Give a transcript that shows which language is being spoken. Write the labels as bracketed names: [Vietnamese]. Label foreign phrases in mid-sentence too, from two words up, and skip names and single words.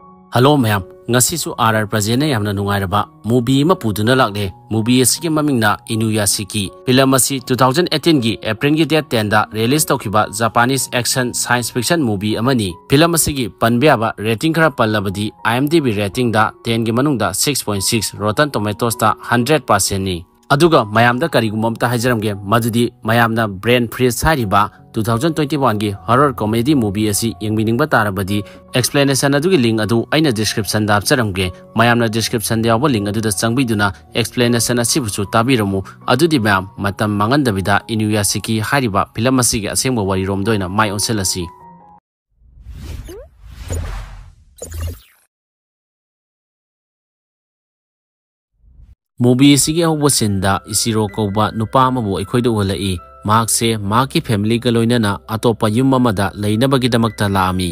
[Manipuri] Hello ma'am, ngasisu RR Project yamna nungairaba movie ma puduna lakle. Movie asigi mamingna Inuyashiki. Film asi 2018 gi April gi date 10 da release tawkiba [English] Japanese action science fiction movie [Manipuri] amani. Film asigi panbiaba rating khara pallabadi IMDb rating da 10 gi manungda 6.6, Rotten Tomatoes da 100% ni. Aduga mayamda karigumba amta hajaramge madudi mayamna brain freeze hariba 2021 gi [English] horror comedy movie [Manipuri] asi yengminingba tarabadi explanation adugi link adu aina description da apcharamge mayamna description da yawa link adu da changbiduna explanation asi buchu tabiramu adudi mayam matam mangandabida Inuyashiki hariba film asi gi asengba warirom doina mai onselasi. Movie sigi ahuba sinda Ishiro kauba nupa amabu aikhoida uhalai mahakse mahaki family ga loinana atopa yum amada lainabagidamagta laami.